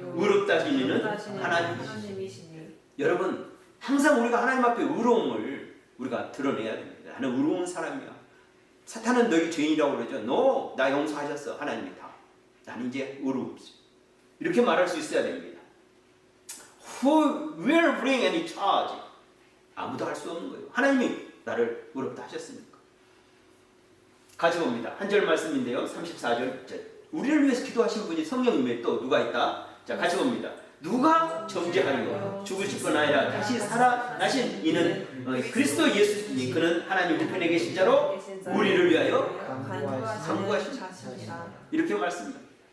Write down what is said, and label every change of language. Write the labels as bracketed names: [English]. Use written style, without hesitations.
[Korean] 의롭다 하시는 하나님이시니. 여러분 항상 우리가 하나님 앞에 의로움을 우리가 드러내야 됩니다. 나는 의로운 사람이야. 사탄은 너희 죄인이라고 그러죠. No, 나 용서하셨어. 하나님이 다. 나는 이제 의로움이지. 이렇게 말할 수 있어야 됩니다. [English] Who will bring any charge? [Korean] 아무도 할 수 없는 거예요. 하나님이 나를 의롭다 하셨으니까. 같이 봅니다. 한 절 말씀인데요. 34절. 우리를 위해서 기도하신 분이 성령님에 또 누가 있다? 자, 같이 봅니다. 누가 정죄하리요? 죽으실 건 아니라 다시 살아나신 이는 그리스도 예수니 그는 하나님 우편에 계신 자로 우리를 위하여 간구하신 자니라. 이렇게 말씀합니다.